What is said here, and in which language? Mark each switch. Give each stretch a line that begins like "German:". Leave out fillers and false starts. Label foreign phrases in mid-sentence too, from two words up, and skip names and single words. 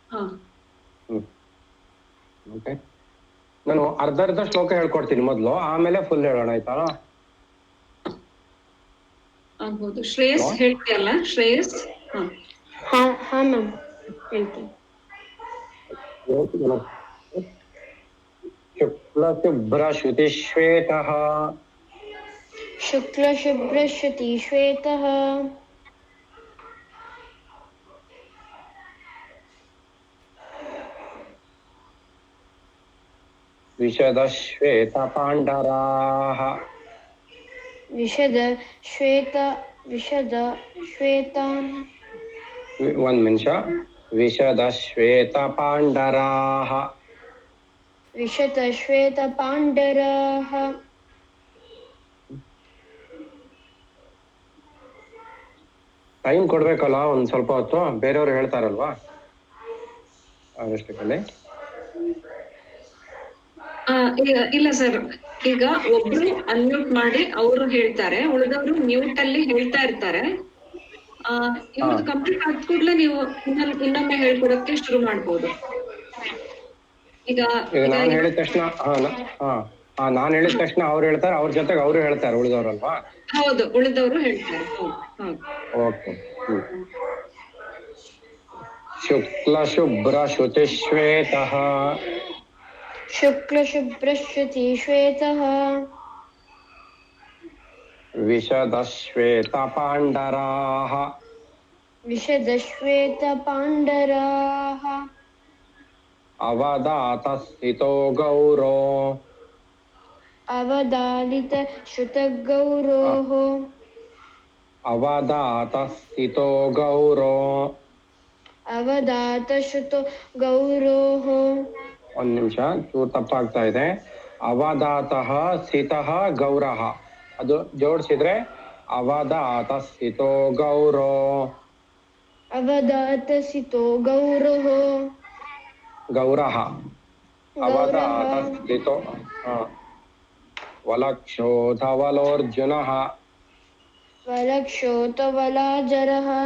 Kannada: ಓಕೆ, ನಾನು ಅರ್ಧ ಶ್ಲೋಕ ಹೇಳ್ಕೊಡ್ತೀನಿ ಮೊದಲು, ಆಮೇಲೆ ಫುಲ್ ಹೇಳೋಣ, ಆಯ್ತಾ? ಆಗ್ಬೋದು. ಶ್ರೇಯಸ್ ಹೇಳ್ತೀಯಲ್ಲ? ಶ್ರೇಯಸ್. ಮ್ಯಾಮ್ ಹೇಳ್ತೀನಿ.
Sanskrit: शुक्लशुभ्रश्रुतिश्वेतः शुक्लशुभ्रश्रुतिश्वेतः विशदश्वेतपाण्डराः विशदश्वेतान्
Kannada: ಒಂದ್ ನಿಮಿಷ विशदश्वेतपाण्डराः
Sanskrit: विशतश्वेतपाण्डराः
Kannada: ಟೈಮ್ ಕೊಡ್ಬೇಕಲ್ಲ ಒಂದ್ ಸ್ವಲ್ಪ ಹೊತ್ತು ಬೇರೆಯವ್ರು ಹೇಳ್ತಾರಲ್ವಾ ಅವರಷ್ಟಕ್ಕಲ್ಲಿ ಇಲ್ಲ ಸರ್, ಈಗ ಒಬ್ರು ಅನ್ಮ್ಯೂಟ್ ಮಾಡಿ ಅವರು ಹೇಳ್ತಾರೆ, ಉಳಿದವರು ಮ್ಯೂಟ್ ಅಲ್ಲಿ ಹೇಳ್ತಾ ಇರ್ತಾರೆ. ಇವ್ರದ್ದು ಕಂಪ್ಲೀಟ್ ಆದ ಕೂಡಲೇ ನೀವು ಇನ್ನೊಮ್ಮೆ ಹೇಳ್ಕೊಡಕ್ಕೆ ಶುರು ಮಾಡ್ಬೋದು. ಈಗ ನಾನು ಹೇಳಿದ ತಕ್ಷಣ ನಾನ್ ಹೇಳಿದ ತಕ್ಷಣ ಅವ್ರು ಹೇಳ್ತಾರೆ, ಅವ್ರ ಜೊತೆಗೆ ಅವರು ಹೇಳ್ತಾರೆ ಉಳಿದವ್ರಲ್ವಾ? ಹೌದು, ಉಳಿದವರು ಹೇಳ್ತಾರೆ. ಓಕೆ.
Sanskrit: शुक्लशुभ्रश्रुतिश्वेतः शुक्लशुभ्रश्रुतिश्वेतः विशदश्वेतपाण्डराः विशदश्वेतपाण्डराः अवदातस्थितो गौरो अवदालितश्रुतगौरोः अवदातस्थितो गौरो अवदातश्रुतो गौरोः
Kannada: ಒಂದ್ ನಿಮಿಷ ಚೂರು ತಪ್ಪಾಗ್ತಾ ಇದೆ.
Sanskrit: ಅವಧಾತಃ ಸ್ಥಿತಃ ಗೌರಃ
Kannada: ಅದು ಜೋಡಿಸಿದ್ರೆ
Sanskrit: ಅವಧಾತ ಸ್ಥಿತೋ ಗೌರೋ अवदातसितो गौरोः ಗೌರಃ ಅವಧಾತ ಸ್ಥಿತೋ ವಲಕ್ಷೋ ಧವಲೋರ್ಜುನಃ वलक्षो तवलाजरः